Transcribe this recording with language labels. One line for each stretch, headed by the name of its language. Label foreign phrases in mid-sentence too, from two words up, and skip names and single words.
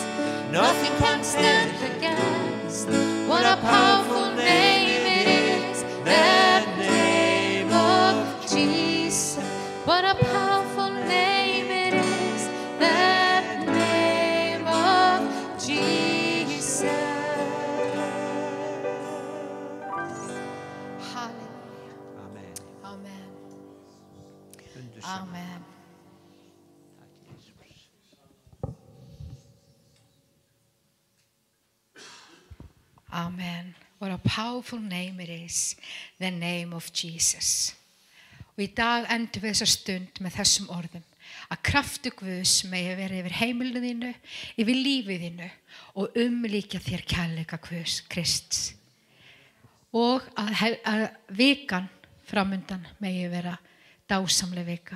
English: Nothing can stand against. What a powerful name it is. The name of Jesus. What a powerful name it is. The name of Jesus. Hallelujah. Amen. Amen.
Icelandic: Undursamlega.
English: Amen.
Icelandic: Takk, Jesus. Amen.
English: What a powerful name it is, the name of Jesus.
Icelandic: Og í dag endum við þessa stund með þessum orðum. Að kraftu Guðs megi vera yfir heimilinu þínu, yfir lífið þínu og umlíkja þér kærleika Guðs Krists. Og að vikan framundan megi vera dásamleg vika.